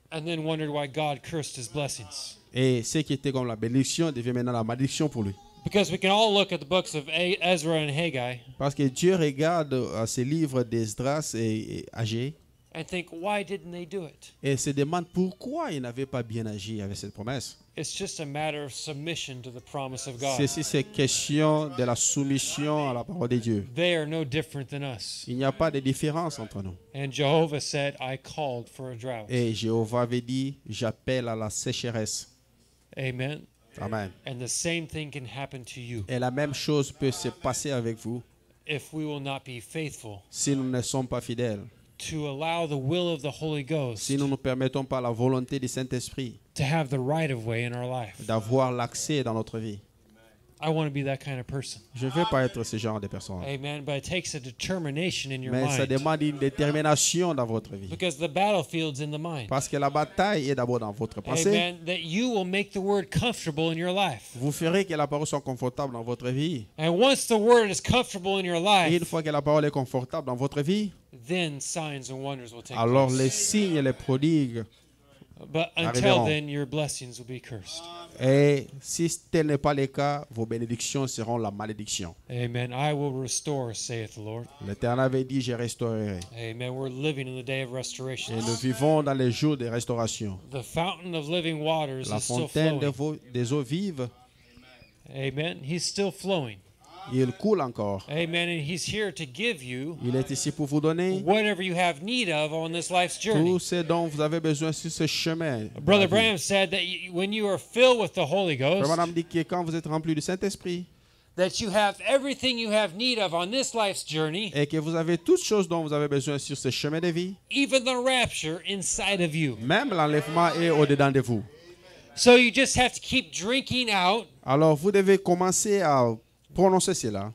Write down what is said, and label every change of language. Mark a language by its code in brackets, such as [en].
[en] And then wondered why God cursed his blessings. [fr] Et ce qui était comme la bénédiction devient maintenant la malédiction pour lui. [en] Because we can all look at the books of Ezra and Haggai [fr] Parce que Dieu regarde à ces livres d'Esdras et Agé [en] and think, why didn't they do it? [fr] et se demande pourquoi il n'avait pas bien agi avec cette promesse. [en] It's just a matter of submission to the promise of God. [fr] Ceci, c'est question de la soumission à la parole de Dieu. [en] They are no different than us. [fr] Il n'y a pas de différence entre nous. [en] And Jehovah said, I called for a drought. [fr] Et Jéhovah avait dit, j'appelle à la sécheresse. [en] Amen. [fr] Amen. [en] And the same thing can happen to you [fr] Et la même chose peut se passer avec vous [en] if we will not be faithful [fr] si nous ne sommes pas fidèles. [en] to allow the will of the Holy Ghost [fr] Si nous ne permettons pas la volonté du Saint-Esprit [en] to have the right of way in our life. [fr] d'avoir l'accès dans notre vie. [en] I want to be that kind of person. [fr] Je ne veux pas être ce genre de personne. [en] Amen. But it takes a determination in your [fr] Mais ça [en] mind. [fr] demande une détermination dans votre vie. [en] Because the battlefield's in the mind. [fr] Parce que la bataille est d'abord dans votre pensée. Amen. [en] That you will make the word comfortable in your life. [fr] Vous ferez que la parole soit confortable dans votre vie. [en] And once the word is comfortable in your [fr] Et une [en] life, [fr] fois que la parole est confortable dans votre vie, [en] then signs and wonders will take [fr] alors les [en] place. [fr] signes et les prodigues. [en] But until [fr] arriveront. [en] then, your blessings will be cursed. [fr] Et si tel n'est pas le cas, vos bénédictions seront la malédiction. [en] Amen. I will restore, saith the Lord. [fr] L'Éternel avait dit, je restaurerai. [en] Amen. We're living in the day of [fr] Et [en] restoration. [fr] nous vivons dans les jours de restauration. [en] The fountain of living waters [fr] La [en] is still [fr] fontaine [en] flowing. [fr] des eaux vives, [en] Amen. He's still flowing. [fr] il coule encore. [en] Amen. And he's here to give you [fr] Il est ici pour vous donner [en] whatever you have need of on this life's journey. [fr] tout ce dont vous avez besoin sur ce chemin. [en] Brother Branham said that when you are filled with the Holy Ghost, [fr] Madame dit que quand vous êtes rempli du Saint-Esprit [en] that you have everything you have need of on this life's journey, [fr] et que vous avez toutes choses dont vous avez besoin sur ce chemin de vie, [en] even the rapture inside of you. [fr] même l'enlèvement est au-dedans de vous. [en] So you just have to keep drinking out, [fr] Alors vous devez commencer à prononcer cela,